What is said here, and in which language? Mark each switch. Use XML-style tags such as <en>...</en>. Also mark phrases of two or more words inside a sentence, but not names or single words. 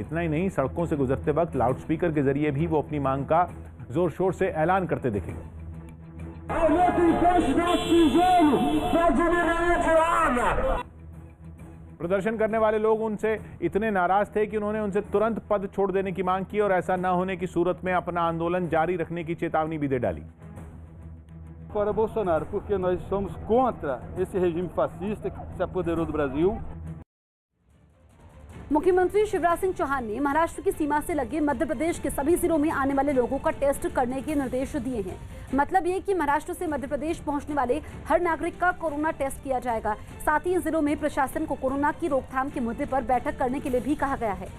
<hi>इतना ही नहीं, सड़कों से गुजरते वक्त लाउडस्पीकर के जरिए भी वो अपनी मांग का जोर शोर से ऐलान करते दिखेंगे। प्रदर्शन करने वाले लोग उनसे इतने नाराज थे कि उन्होंने उनसे तुरंत पद छोड़ देने की मांग की और ऐसा न होने की सूरत में अपना आंदोलन जारी रखने की चेतावनी भी दे डाली।</hi> <pt>Fora Bolsonaro, porque nós somos contra esse regime fascista que se apoderou do Brasil.</pt> <hi>मुख्यमंत्री शिवराज सिंह चौहान ने महाराष्ट्र की सीमा से लगे मध्य प्रदेश के सभी जिलों में आने वाले लोगों का टेस्ट करने के निर्देश दिए हैं। मतलब ये कि महाराष्ट्र से मध्य प्रदेश पहुंचने वाले हर नागरिक का कोरोना टेस्ट किया जाएगा। साथ ही इन जिलों में प्रशासन को कोरोना की रोकथाम के मुद्दे पर बैठक करने के लिए भी कहा गया है।</hi>